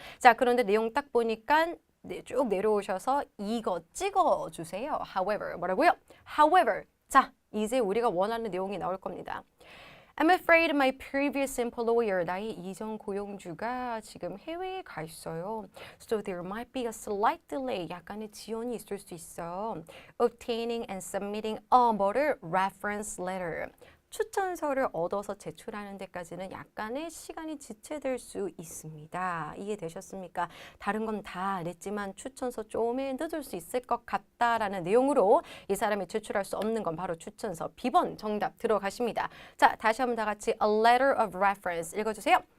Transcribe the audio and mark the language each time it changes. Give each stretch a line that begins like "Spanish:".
Korean: 자, 그런데 내용 딱 보니까 쭉 내려오셔서 이거 찍어주세요. however, 뭐라고요? however, 자, 이제 우리가 원하는 내용이 나올 겁니다.
English: I'm afraid my previous employer,
Korean: 나의 이전 고용주가 지금 해외에 가 있어요.
English: So there might be a slight delay,
Korean: 약간의 지연이 있을 수 있어.
English: Obtaining and submitting
Korean: 뭐를?
English: reference letter.
Korean: 추천서를 얻어서 제출하는 데까지는 약간의 시간이 지체될 수 있습니다. 이해되셨습니까? 다른 건 다 냈지만 추천서 좀에 늦을 수 있을 것 같다라는 내용으로 이 사람이 제출할 수 없는 건 바로 추천서. B번 정답 들어가십니다. 자, 다시 한번 다 같이
English: a letter of reference
Korean: 읽어주세요.